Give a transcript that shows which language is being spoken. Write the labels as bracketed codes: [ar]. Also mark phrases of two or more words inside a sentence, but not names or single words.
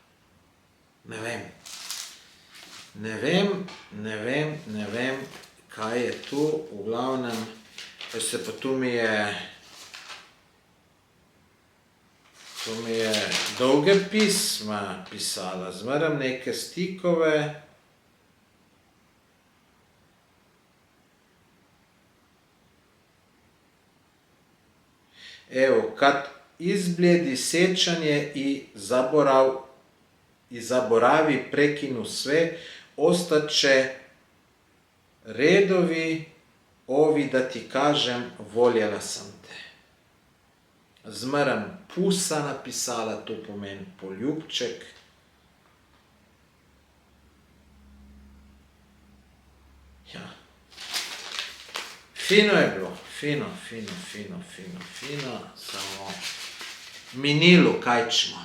[sl] Ne vem, kaj je to, v glavnem, pa tu mi je dolge pisma pisala, zmeram neke stikove. [hr] Evo, kad izbljedi sjećanje i zaboravi prekinu sve, ostaće redovi ovi da ti kažem, voljela sam te. [sl] Zmeram pusa napisala, to pomeni poljubček. Ja. Fino je bilo, fino, samo minilo, kaj ćemo.